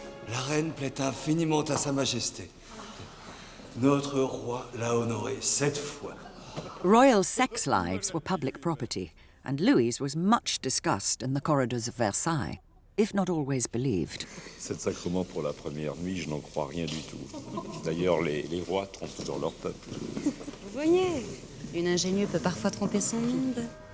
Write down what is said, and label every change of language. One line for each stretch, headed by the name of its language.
French: La reine plaît infiniment à Sa Majesté. Notre roi l'a honorée 7 fois.
English: Royal sex lives were public property, and Louis was much discussed in the corridors of Versailles, if not always believed.
French: 7 sacrements pour la première nuit, je n'en crois rien du tout. D'ailleurs, les rois trompent toujours leur peuple. Vous voyez, une ingénue peut parfois tromper son monde.